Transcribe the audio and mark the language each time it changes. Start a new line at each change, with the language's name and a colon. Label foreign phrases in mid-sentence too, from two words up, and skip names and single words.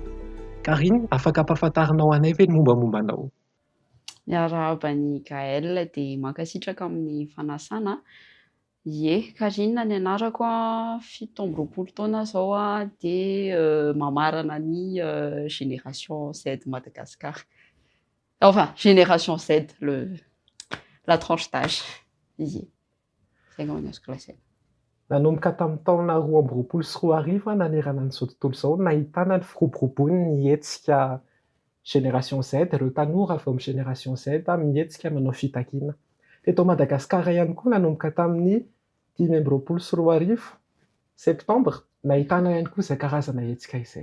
Malagasy: Karine, afaka ampahafantarinao anay ve ny mombamomba anao? Miarahaban'i Gaël dia mankasitraka amin'ny fanasana. Ie, Karine ny anarako a, 17 taona zao a, dia mamarana ny Génération Z Madagascar.
French: Enfin, Génération Z, la tranche d'âge.
Malagasy: Ie. Zay no azoko lazaina. Nanomboka tamin'ny taona 2024 nanerana an'izao tontolo izao nahitana ny firoborobon'ny hetsika Génération Z, ireo tanora avy amin'ny Génération Z mihetsika manao fitakiana. Teto Madagasikara ihany koa nanomboka tamin'ny 2024 septambra nahitana ihany koa izay karazana hetsika izay.